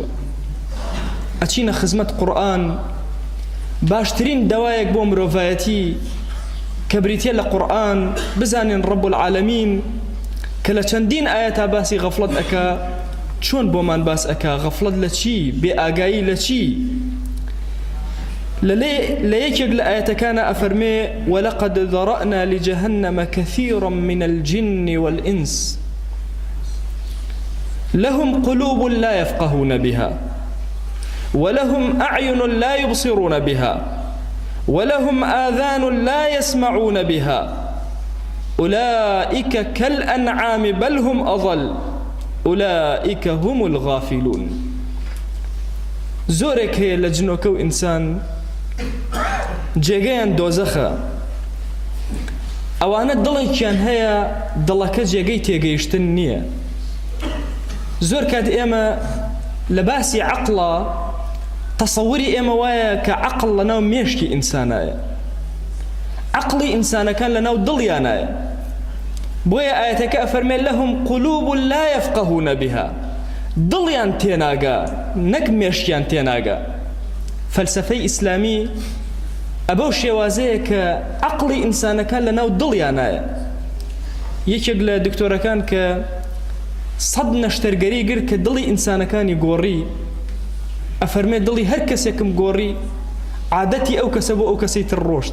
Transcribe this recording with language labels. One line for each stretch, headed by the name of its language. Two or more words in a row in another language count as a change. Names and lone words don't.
Central Kurdish: ئەچینە خزمەت قورئان، باشترین دەوایەک بۆ مرۆڤایەتی کە بریتیە لە قورئان بزانین
Arabic: ڕەب العالەمین
Central Kurdish: کە لە چەندین ئاەتا باسی غەفڵەت ئەکا چۆن بۆمان باس ئەکا غەفڵەت لە چی، بێ ئاگایی لە چی. لە یەکێک لە ئاەتەکانە ئەفەرمێ
Arabic: وەلەقەد ذەرەئنا لجهنم كثيرا من الجن والإنس لهم قلوب لا يفقهون بها ولهم أعين لا يبصرون بها ولهم آذان لا يسمعون بها أولئك كالأنعام بل هم أضل أولئك هم الغافلون.
Central Kurdish: زۆرێک هەیە لە جنۆکە و ئینسان جێگەیان دۆزەخە، ئەوانە دڵێکیان هەیە دڵەکە جێگەی تێگەیشتن نییە. زۆر کات ئێمە لە باسی عەقڵە تەسەووری ئێمە وایە کە عەقڵ لەناو مێشکی ئینسانایە، عەقڵی ئینسانەکان لەناو دڵیانایە. بۆیە ئاەتەکە ئەفەرمێ
Arabic: لەهم قولوب لا يفقهون بها،
Central Kurdish: دڵیان تێناگا نەک مێشکیان تێناگا. فەلسەفەی ئیسلامی ئەبەو شێوازەیە کە عەقڵی ئینسانەکان لەناو دڵیانایە. یەکێک لە دکتۆرەکان کە 100 نەشتەرگەری گر کە دڵی ئینسانەکانی گۆڕی، ئەفەرمێ دڵی هەر کەسێکم گۆڕی عادەتی ئەو کەسە بۆ ئەو کەسەی تر ڕۆشت.